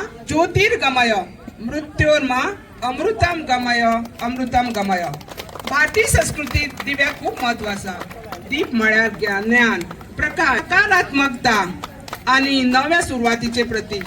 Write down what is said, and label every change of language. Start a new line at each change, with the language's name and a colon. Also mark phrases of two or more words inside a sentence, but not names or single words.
Sanskrit: ज्योतिर्गमय मृत्योर्मा अमृतम गमय अमृतम गमय।
Konkani: भारतीय संस्कृतीत दिव्याक खूप महत्व आसा। दीप म्हळ्यार ज्ञान, प्रकाश, सकारात्मकता आणि नव्या सुरुवातीचे प्रतीक।